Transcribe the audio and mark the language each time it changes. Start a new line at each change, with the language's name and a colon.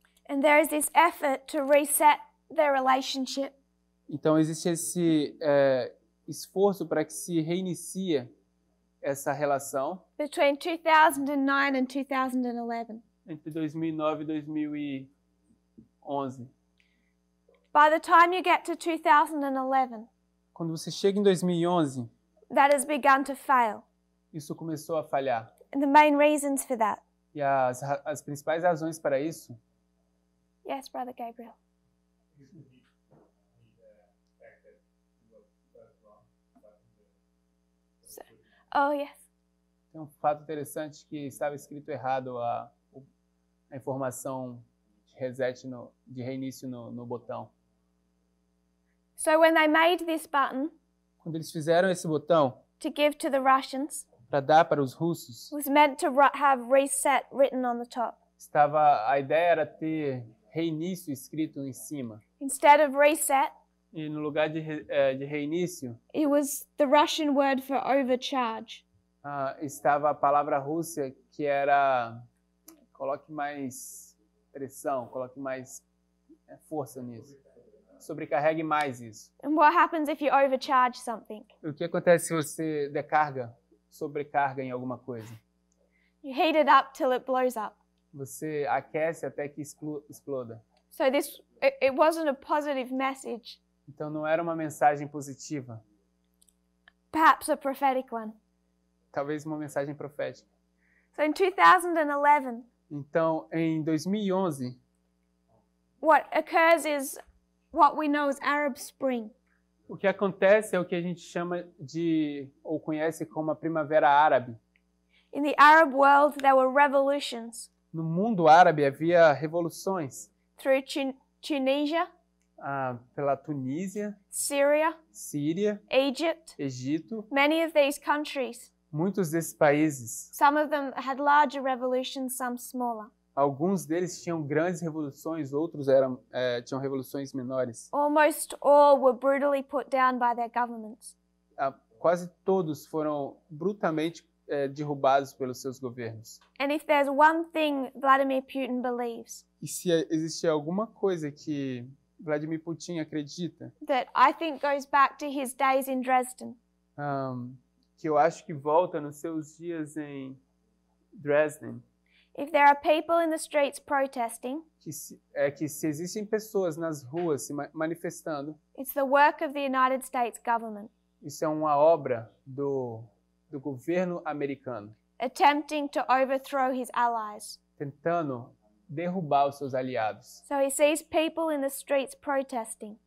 English: And there is this effort to reset their relationship.
Portuguese: Então existe esse esforço para que se reinicie essa relação
English: Between 2009 and 2011.
Portuguese: entre 2009 e 2011.
English: By the time you get to 2011,
Portuguese: Quando você chega em 2011,
English: that has begun to fail.
Portuguese: isso começou a falhar.
English: And the main reasons for that.
Portuguese: E as principais razões para isso,
English: Yes, Brother Gabriel. Oh, yes.
Portuguese: tem um fato interessante que estava escrito errado a informação de reset, de reinício no botão.
English: So when they made this button
Portuguese: Quando eles fizeram esse botão
English: to give to the Russians,
Portuguese: para dar para os russos,
English: it was meant to have reset written on the top.
Portuguese: a ideia era ter reinício escrito em cima.
English: Instead of reset,
Portuguese: E no lugar de reinício,
English: it was the Russian word for overcharge.
Portuguese: estava a palavra russa que era coloque mais pressão, coloque mais força nisso. Sobrecarregue mais isso.
English: And what happens if you overcharge something?
Portuguese: O que acontece se você sobrecarga em alguma coisa?
English: You heat it up till it blows up.
Portuguese: Você aquece até que exploda.
English: So it wasn't a positive message,
Portuguese: Então não era uma mensagem positiva,
English: perhaps a prophetic one.
Portuguese: talvez uma mensagem profética.
English: So in 2011,
Portuguese: Então, em 2011,
English: what occurs is what we know as Arab Spring.
Portuguese: o que acontece é o que a gente chama ou conhece como a Primavera Árabe.
English: In the Arab world, there were revolutions
Portuguese: No mundo árabe havia revoluções
English: through Tunisia,
Portuguese: pela Tunísia,
English: Syria,
Portuguese: Síria,
English: Egypt.
Portuguese: Egito.
English: Many of these countries,
Portuguese: Muitos desses países,
English: some of them had larger revolutions, some smaller.
Portuguese: alguns deles tinham grandes revoluções, outros tinham revoluções menores.
English: Almost all were brutally put down by their governments.
Portuguese: Quase todos foram brutalmente derrubados pelos seus governos.
English: And if there's one thing Vladimir Putin believes,
Portuguese: E se existe alguma coisa que Vladimir Putin acredita,
English: that I think goes back to his days in Dresden,
Portuguese: que eu acho que volta nos seus dias em Dresden,
English: if there are people in the streets protesting,
Portuguese: que se existem pessoas nas ruas se manifestando,
English: it's the work of the United States government,
Portuguese: isso é uma obra do governo americano,
English: attempting to overthrow his allies.
Portuguese: tentando derrubar os seus aliados.
English: So he sees people in the streets protesting,